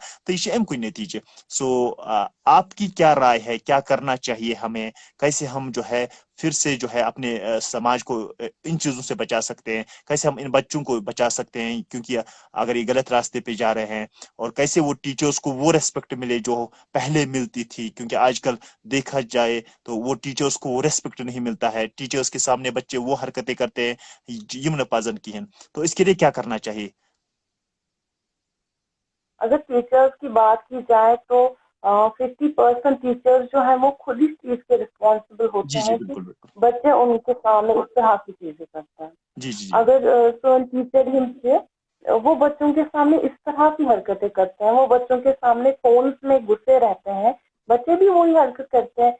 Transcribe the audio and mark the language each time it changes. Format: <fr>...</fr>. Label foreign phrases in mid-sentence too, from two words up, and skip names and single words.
<ur>تو یہ امکے نتیجہ. سو آپ کی کیا رائے ہے، کیا کرنا چاہیے ہمیں، کیسے ہم جو ہے پھر سے جو ہے اپنے سماج کو ان چیزوں سے بچا سکتے ہیں، کیسے ہم ان بچوں کو بچا سکتے ہیں، کیونکہ اگر یہ غلط راستے پہ جا رہے ہیں. اور کیسے وہ ٹیچرس کو وہ ریسپیکٹ ملے جو پہلے ملتی تھی، کیونکہ آج کل دیکھا جائے تو وہ ٹیچرس کو وہ ریسپیکٹ نہیں ملتا ہے. ٹیچرس کے سامنے بچے وہ حرکتیں کرتے ہیں</ur> <ks>یم نہ پزن کہین.</ks> <ur>تو اس کے لیے کیا کرنا چاہیے؟ اگر ٹیچرس کی بات کی جائے تو 50% ٹیچرز جو ہیں وہ خود اس چیز کے رسپانسبل جی ہوتے جی ہیں کہ بالکل بالکل. بچے ان کے سامنے اس طرح کی چیزیں کرتے ہیں. جی جی جی اگر سون ٹیچر ہی تھے، وہ بچوں کے سامنے اس طرح کی حرکتیں کرتے ہیں، وہ بچوں کے سامنے فونس میں گھسے رہتے ہیں، بچے بھی وہی حرکت کرتے ہیں.</ur>